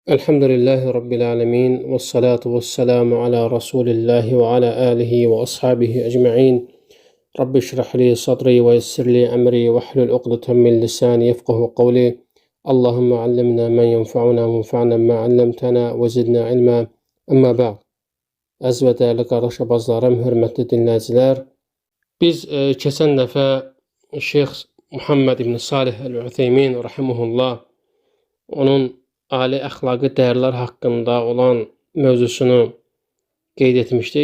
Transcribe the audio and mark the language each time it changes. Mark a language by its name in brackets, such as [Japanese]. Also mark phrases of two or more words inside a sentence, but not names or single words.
[Arabic] الحمد لله رب العالمين والصلاة والسلام على رسول الله وعلى آله وأصحابه أجمعين. رب اشرح لي صدري ويسر لي أمري واحلل عقدة من لساني يفقهوا قولي. اللهم علمنا ما ينفعنا وانفعنا بما علمتنا وزدنا علما. أما بعد. [Azerbaijani] Əziz və dəyərli qardaş abazlarım, hörmətli dinləyicilər. Biz keçən dəfə Şeyx Muhammed ibn Salih el-Utheymin rahimehullah onun ali əxlaqi dəyərlər haqqında olan mövzusunu qeyd etmişdik.